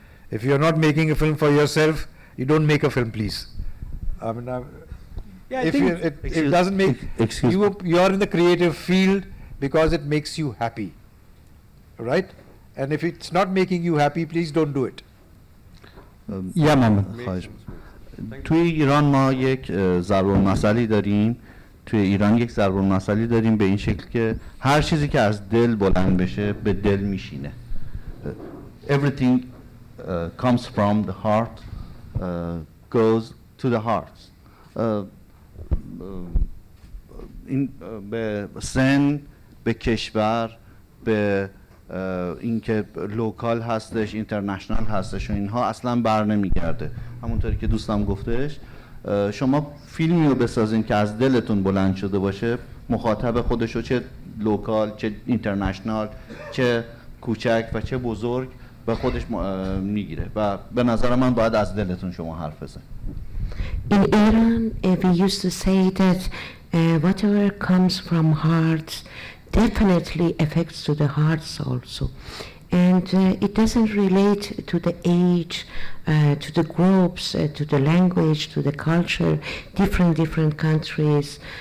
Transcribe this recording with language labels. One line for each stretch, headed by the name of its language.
English: If you're not making a film for yourself, you don't make a film, please. I mean, if it doesn't make you're in the creative field because it makes you happy, right? And if it's not making you happy, please don't do it. Yeah, Mohammed.
Persian: توی ایران ما یک ضرب المثلی داریم، توی ایران یک ضرب المثلی داریم به این شکل که هر چیزی که از دل بلند بشه به دل میشینه.
English: Everything comes from the heart, goes to the heart.
Persian: این به سن، به کشور، به اینکه لوکال هستش، اینترنشنال هستش و اینها اصلا بر نمیگرده. همونطوری که دوستم گفتش، شما فیلمی رو بسازین که از دلتون بلند شده باشه، مخاطب خودشو چه لوکال، چه اینترنشنال، چه کوچک و چه بزرگ به خودش میگیره و به نظر من باید از دلتون شما حرف بزنید.
English: In Iran, we used to say that whatever comes from hearts definitely affects to the hearts also. And it doesn't relate to the age, to the groups, to the language, to the culture, different countries.